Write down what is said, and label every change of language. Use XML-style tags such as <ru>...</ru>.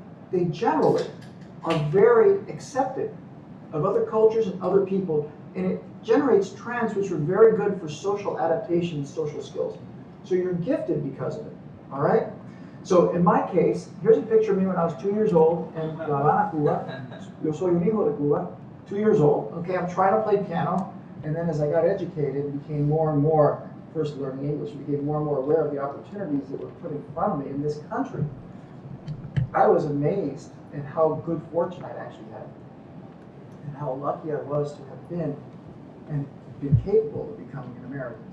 <en>They generally are very accepting of other cultures and other people, and it generates trends which are very good for social adaptation and social skills. So you're gifted because of it, all right? So in my case, here's a picture of me when I was 2 years old in La Habana, Cuba.</en> <es>Yo soy un hijo de Cuba,</es> <en>2 years old. Okay, I'm trying to play piano, and then as I got educated and became more and more, first learning English, became more and more aware of the opportunities that were put in front of me in this country. I was amazed at how good fortune I'd actually had, and how lucky I was to have been and been capable of becoming an American.</en>